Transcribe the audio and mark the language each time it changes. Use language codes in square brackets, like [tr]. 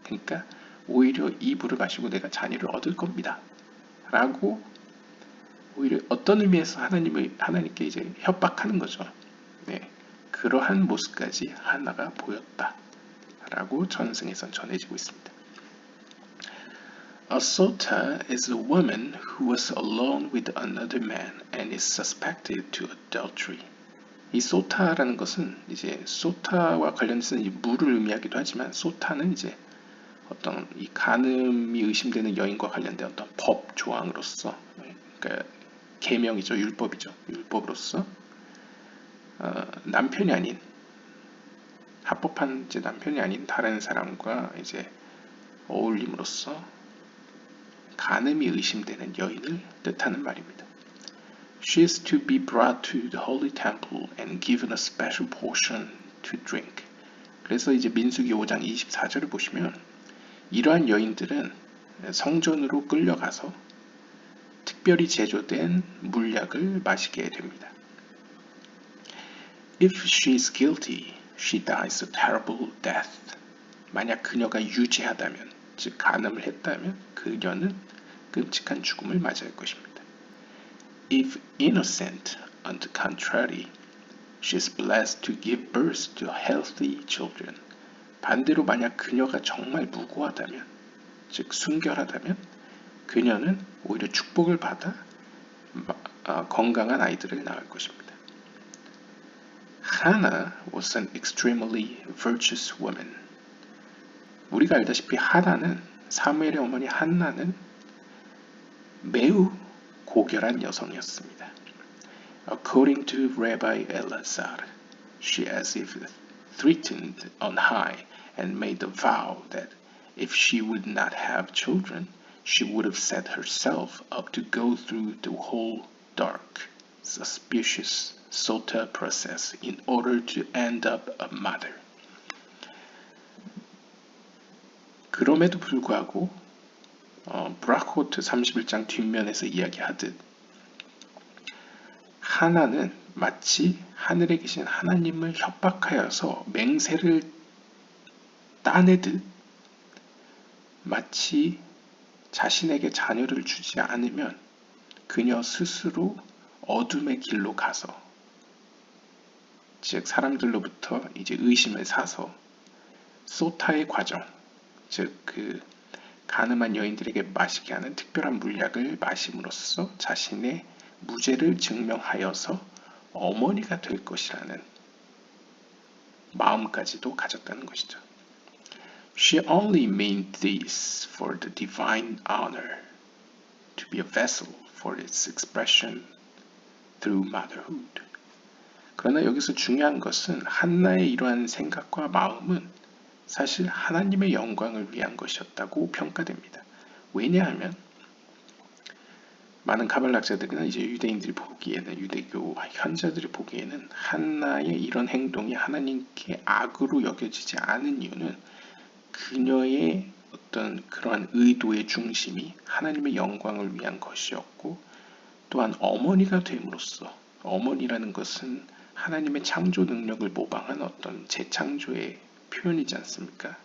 [ko] 그러니까 오히려 이 물을 마시고 내가 자녀를 얻을 겁니다. 라고 오히려 어떤 의미에서 하나님께 이제 협박하는 거죠. 네, 그러한 모습까지 하나가 보였다 라고 전승에선 전해지고 있습니다. [en] A sota is a woman who was alone with another man and is suspected to adultery. [ko] 이 소타라는 것은 이제 소타와 관련해서 물을 의미하기도 하지만 소타는 이제 어떤 이 간음이 의심되는 여인과 관련된 어떤 법 조항으로서, 그러니까 계명이죠, 율법이죠, 율법으로서 남편이 아닌, 합법한 이제 남편이 아닌 다른 사람과 이제 어울림으로써 간음이 의심되는 여인을 뜻하는 말입니다. [en] She is to be brought to the holy temple and given a special portion to drink. [ko] 그래서 이제 민수기 5장 24절을 보시면 이러한 여인들은 성전으로 끌려가서 특별히 제조된 물약을 마시게 됩니다. [en] If she is guilty, she dies a terrible death. [ko] 만약 그녀가 유죄하다면, 즉 간음을 했다면 그녀는 끔찍한 죽음을 맞이할 것입니다. [en] If innocent, on the contrary, she is blessed to give birth to healthy children. [ko] 반대로 만약 그녀가 정말 무고하다면, 즉 순결하다면 그녀는 오히려 축복을 받아 건강한 아이들을 낳을 것입니다. [en] Hannah was an extremely virtuous woman. [ko] 우리가 알다시피 하나는, 사무엘의 어머니 한나는 매우 고결한 여성이었습니다. [en] According to Rabbi Elazar, she as if threatened on high and made a vow that if she would not have children, she would have set herself up to go through the whole dark, suspicious sota process in order to end up a mother. [ko] 그럼에도 불구하고 브라코트 31장 뒷면에서 이야기하듯 하나는 마치 하늘에 계신 하나님을 협박하여서 맹세를 따내듯 마치 자신에게 자녀를 주지 않으면 그녀 스스로 어둠의 길로 가서, 즉 사람들로부터 이제 의심을 사서 소타의 과정, 즉 그 간음한 여인들에게 마시게 하는 특별한 물약을 마심으로써 자신의 무죄를 증명하여서 어머니가 될 것이라는 마음까지도 가졌다는 것이죠. [en] She only meant this for the divine honor, to be a vessel for its expression through motherhood. [ko] 그러나 여기서 중요한 것은 한나의 이러한 생각과 마음은 사실 하나님의 영광을 위한 것이었다고 평가됩니다. 왜냐하면 많은 가발락자들이나 이제 유대인들이 보기에는, 유대교 현자들이 보기에는 한나의 이런 행동이 하나님께 악으로 여겨지지 않은 이유는 그녀의 어떤 그러한 의도의 중심이 하나님의 영광을 위한 것이었고, 또한 어머니가 됨으로써, 어머니라는 것은 하나님의 창조 능력을 모방한 어떤 재창조의 표현이지 않습니까?